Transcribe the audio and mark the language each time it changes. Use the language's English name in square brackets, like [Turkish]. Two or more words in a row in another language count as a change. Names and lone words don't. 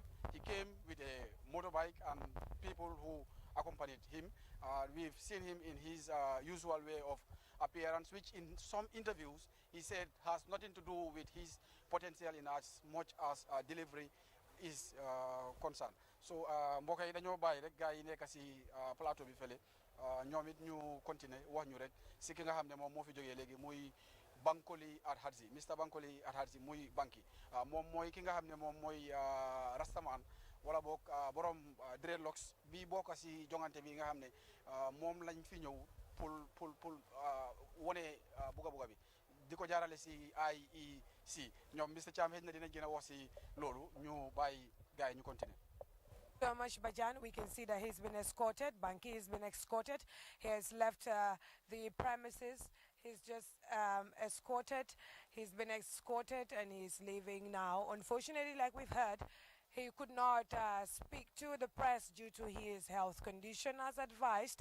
[English] He came with a motorbike and people who accompanied him. We've seen him in his usual way of appearance, which in some interviews he said has nothing to do with his potential in as much as delivery is concerned. [Wolof] So mbokk yi dañoo bàyyi rek gars yi nekk si plateau bi fële ñoom it ñu continuer wax ñu rek si ki nga xam ne moom moo fi jógee léegi muy Bankole Ahadzie, Mr. Bankole Ahadzie muy Banki moom mooy ki nga xam ne moom mooy Rastaman wala boog borom dreadlocks bi bokk si jongante bi nga xam ne moom lañ fi ñëw pour wone buga bi di ko jaarale si IEC ñoom Mr. Cham xëy na dinañ gën a wax si loolu ñu bàyyi gars yi ñu continuer. [English] So much, Bajan. We can see that he's been escorted. Banki has been escorted. He has left the premises. He's just escorted. He's been escorted and he's leaving now. Unfortunately, like we've heard, he could not speak to the press due to his health condition as advised.